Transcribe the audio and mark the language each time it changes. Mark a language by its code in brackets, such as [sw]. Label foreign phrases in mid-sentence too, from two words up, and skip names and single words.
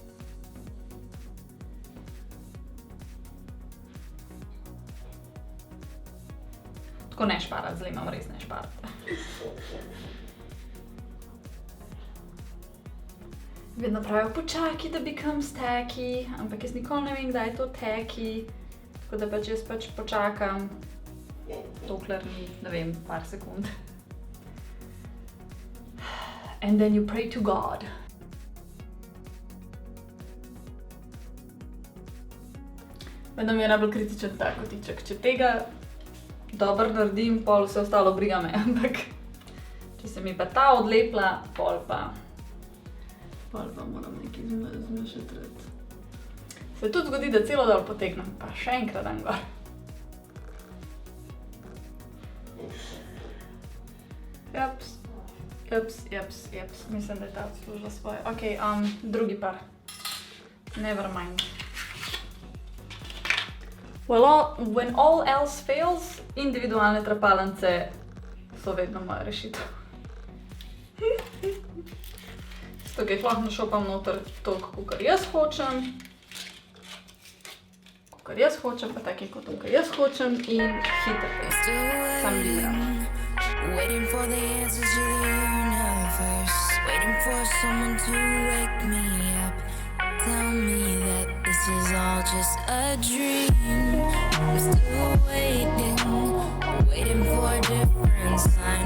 [sl] Tako ne šparat, zdaj imam res ne šparat. Vedno pravijo, počakaj, da [en] becomes tacky, [sl] ampak jaz nikoli ne vem, kdaj je to tacky. Tako da pač jaz pač počakam, dokler ni, ne vem, par sekund. [en] And then you pray to God. [sl] Vedno mi je najbolj kritičen ta kotiček. Če tega dobro naredim, pol vse ostalo briga me, ampak če se mi pa ta odlepla, pol pa Pa moram nekaj zmešati. Se tudi zgodi, da celo dol potegnem, pa še enkrat dan gor. Japs. Mislim, da je ta odslužila svoje. Ok, drugi par. [en] Never mind. When all else fails, [sl] individualne trepalnice so vedno moja rešitev. Zato, ki jih lahko našopam noter toliko, kakor jaz hočem. Kakor jaz hočem, pa taki kot kakor jaz hočem in hitro. Sam biram. [en] Waiting for the answers to the universe. Waiting for someone to wake me up. Tell me that this is all just a dream. I'm still waiting for a different sign.